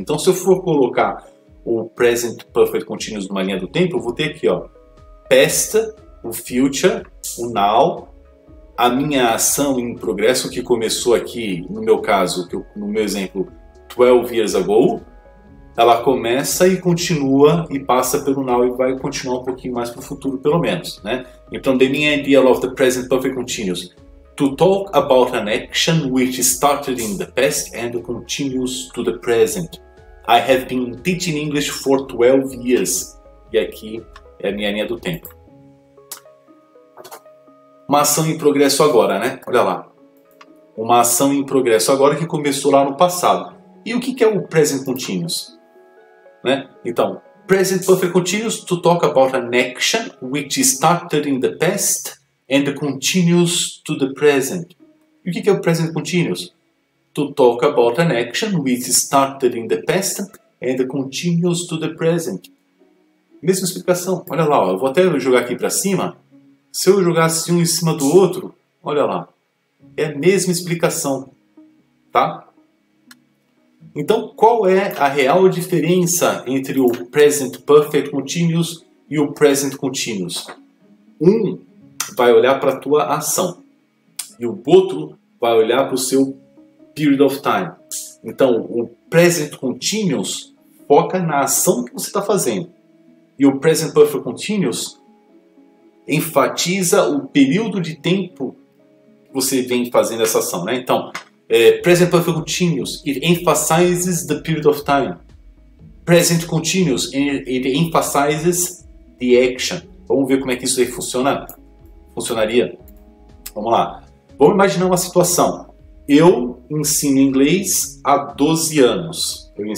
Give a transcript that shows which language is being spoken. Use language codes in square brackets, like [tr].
[pt] Então, se eu for colocar o Present Perfect Continuous numa linha do tempo, eu vou ter aqui, ó, past, o future, o now, a minha ação em progresso que começou aqui, no meu caso, no meu exemplo, 12 years ago, ela começa e continua e passa pelo now e vai continuar um pouquinho mais para o futuro, pelo menos, né? [en] Então, the main idea of the present perfect continuous, to talk about an action which started in the past and continues to the present. I have been teaching English for 12 years. [pt] E aqui é a minha linha do tempo. Uma ação em progresso agora, né? Olha lá. Uma ação em progresso agora que começou lá no passado. E o que é o present continuous? Né? [en] Então, present perfect continuous, to talk about an action which started in the past and continues to the present. [pt] E o que é o present continuous? [en] To talk about an action which started in the past and continues to the present. [pt] Mesma explicação. Olha lá, ó, eu vou até jogar aqui para cima. Se eu jogasse um em cima do outro, olha lá, é a mesma explicação, tá? Então, qual é a real diferença entre o Present Perfect Continuous e o Present Continuous? Um vai olhar para a tua ação e o outro vai olhar para o seu [en] period of time. [pt] Então, o Present Continuous foca na ação que você está fazendo e o Present Perfect Continuous enfatiza o período de tempo que você vem fazendo essa ação, né? [en] Então, Present Perfect Continuous, it emphasizes the period of time. Present Continuous, it emphasizes the action. [pt] Vamos ver como é que isso aí funcionaria. Vamos lá. Vamos imaginar uma situação. Eu ensino inglês há 12 anos.